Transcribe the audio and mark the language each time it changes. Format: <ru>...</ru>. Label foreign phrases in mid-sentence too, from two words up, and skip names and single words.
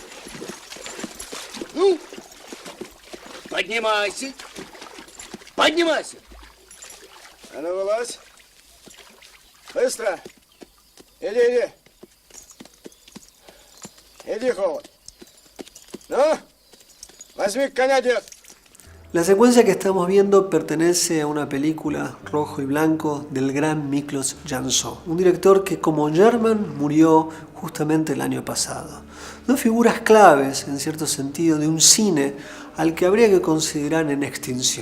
<ru>Ну, поднимайся. Поднимайся. А ну, вылазь. Быстро. Иди. Иди, Холод. Ну, возьми коня, дед.</ru> <es>La secuencia que estamos viendo pertenece a una película rojo y blanco del gran Miklos Jansson, un director que como German murió justamente el año pasado. Dos figuras claves, en cierto sentido, de un cine al que habría que considerar en extinción.</es>